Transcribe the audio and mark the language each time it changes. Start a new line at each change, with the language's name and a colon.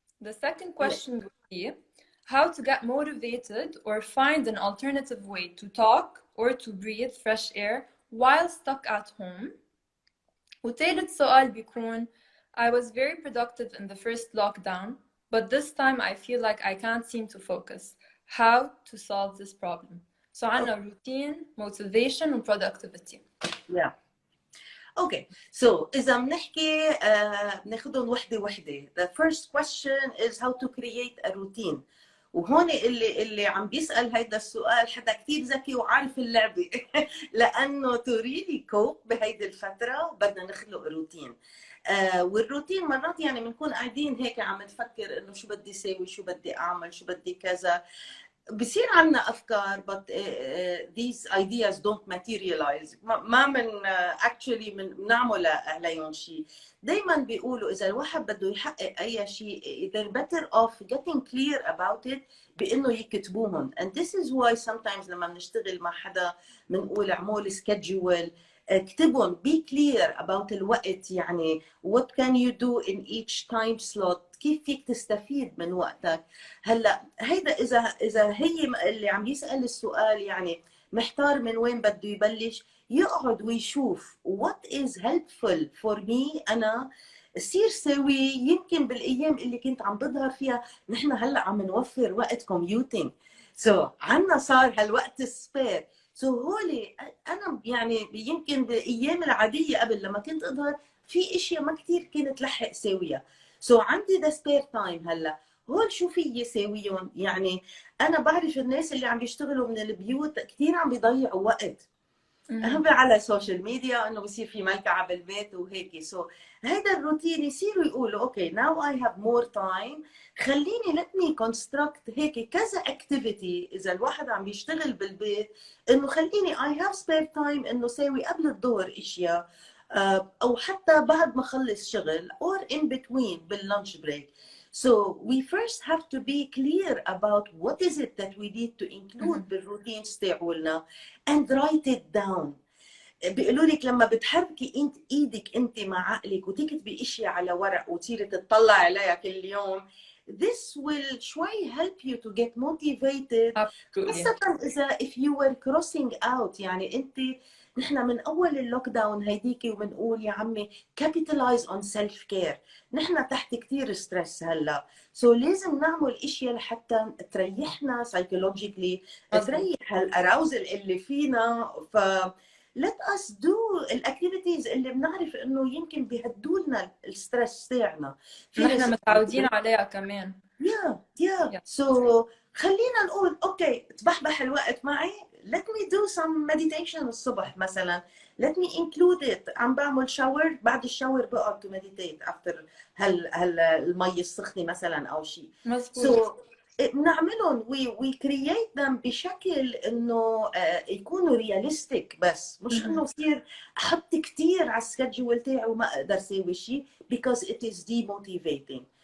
English: The second question would be how to get motivated or find an alternative way to talk or to breathe fresh air while stuck at home.
Arabic: وثالث سؤال بيكون
English: I was very productive in the first lockdown, but this time I feel like I can't seem to focus. How to solve this problem? So
Arabic: عنا
English: routine, motivation and productivity. Yeah. Okay. So
Arabic: إذا بنحكي بناخذهم وحدة وحدة.
English: The first question is how to create a routine.
Arabic: وهون اللي عم بيسأل هيدا السؤال حدا كثير ذكي وعارف اللعبة. لأنه
English: to really cope
Arabic: بهيدي الفترة بدنا نخلق روتين. والروتين مرات يعني بنكون قاعدين هيك عم نفكر انه شو بدي اسوي شو بدي اعمل شو بدي كذا. بصير عندنا افكار
English: but these ideas don't materialize.
Arabic: ما من
English: actually
Arabic: بنعمل عليهم شيء. دائما بيقولوا اذا الواحد بده يحقق اي شيء
English: they're better off getting clear about it
Arabic: بانه يكتبوهم.
English: And this is why sometimes
Arabic: لما بنشتغل مع حدا بنقول اعمل
English: schedule
Arabic: اكتبهم
English: be clear about
Arabic: الوقت. يعني
English: what can you do in each time slot.
Arabic: كيف فيك تستفيد من وقتك. هلا هيدا اذا هي اللي عم يسال السؤال يعني محتار من وين بده يبلش يقعد ويشوف
English: what is helpful for me
Arabic: انا صير سوي. يمكن بالايام اللي كنت عم بظهر فيها نحن هلا عم نوفر وقت كوميوتينج عنا صار هالوقت السبير. هولي انا يعني يمكن بالايام العاديه قبل لما كنت اظهر في اشياء ما كثير كنت لحق ساويها. عندي
English: the spare time
Arabic: هلا هول شو في ساويهم. يعني انا بعرف الناس اللي عم بيشتغلوا من البيوت كثير عم بيضيعوا وقت. هم على السوشيال ميديا انه بصير في ملكعه بالبيت وهيك. سو هيدا الروتين يصيروا يقولوا
English: okay now I have more time,
Arabic: خليني
English: let me construct
Arabic: هيك كذا اكتيفيتي اذا الواحد عم بيشتغل بالبيت، انه خليني
English: I have spare time
Arabic: انه ساوي قبل الظهر اشياء، او حتى بعد ما اخلص شغل
English: or in between
Arabic: باللانش بريك.
English: So we first have to be clear about what is it that we need to include
Arabic: بالروتينز تاعولنا
English: and write it down.
Arabic: بيقولوا لك لما بتحركي انت ايدك انت مع عقلك وتكتبي اشياء على ورق وتصيري تطلع عليها كل يوم،
English: this will
Arabic: شوي
English: help you to get motivated. absolutely.
Arabic: خاصة إذا
English: if you were crossing out،
Arabic: يعني أنت نحن من أول اللوك داون هيديكي وبنقول يا عمي
English: capitalize on self care،
Arabic: نحن تحت كتير ستريس هلا، سو لازم نعمل اشياء لحتى تريحنا psychologically، تريح هالاراوزل اللي فينا. ف
English: let us do
Arabic: الاكتيفيتيز اللي بنعرف انه يمكن بيهدوا لنا الستريس تاعنا. في نحن ناس متعودين عليها كمان.
English: yeah. So
Arabic: خلينا نقول اوكي تبحبح الوقت معي،
English: let me do some meditation
Arabic: الصبح مثلا،
English: let me include it.
Arabic: عم بعمل شاور، بعد الشاور بقعد
English: to meditate after
Arabic: المي السخنه مثلا او شيء. مظبوط. So بنعملهم
English: we create them
Arabic: بشكل انه يكونوا realistic، بس مش انه صير احط كثير على السكجول تاعي وما اقدر اسوي شيء
English: because it is demotivating.